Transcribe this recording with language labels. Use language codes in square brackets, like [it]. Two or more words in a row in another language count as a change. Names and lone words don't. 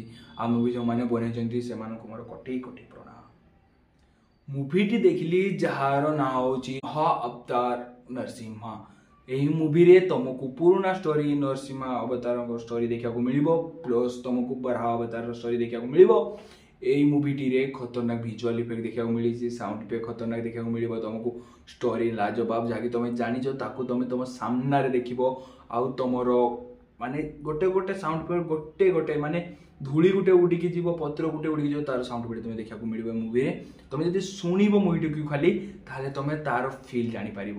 [or] ଆଉ ମୁଭି ଯେଉଁମାନେ ବନେଇଛନ୍ତି ସେମାନଙ୍କୁ ମୋର କୋଟି କୋଟି ପ୍ରଣାମ। ମୁଭିଟି ଦେଖିଲି ଯାହାର ନାଁ ହେଉଛି ହ ଅବତାର ନରସିଂହା। ଏହି ମୁଭିରେ ତୁମକୁ ପୁରୁଣା ଷ୍ଟୋରି ନରସିଂହା ଅବତାରଙ୍କ ଷ୍ଟୋରି ଦେଖିବାକୁ ମିଳିବ, ପ୍ଲସ୍ ତୁମକୁ ବରାହ ଅବତାରର ଷ୍ଟୋରି ଦେଖିବାକୁ ମିଳିବ। ଏଇ ମୁଭିଟିରେ ଖତରନାକ [en] visual effect [or] দেখাକୁ ମିଳିଛି, [en] sound effect [or] ଖତରନାକ ଦେଖିବାକୁ ମିଳିବ ତୁମକୁ। ଷ୍ଟୋରି ଲାଜବାବ ଯାହାକି ତୁମେ ଜାଣିଛ ତାକୁ ତୁମେ ତୁମ ସାମ୍ନାରେ ଦେଖିବ। ଆଉ ତୁମର ମାନେ ଗୋଟେ ଗୋଟେ [en] sound effect [or] ଗୋଟେ ମାନେ ଧୂଳି ଗୋଟେ ଉଡ଼ିକି ଯିବ, ପତ୍ର ଗୋଟେ ଉଡ଼ିକି ଯିବ, ତାର [en] sound effect [or] ତୁମେ ଦେଖିବାକୁ ମିଳିବ ମୁଭିରେ। ତୁମେ ଯଦି ଶୁଣିବ ମୁଭିଟିକୁ ଖାଲି ତାହେଲେ ତୁମେ ତାର ଫିଲ୍ ଜାଣିପାରିବ।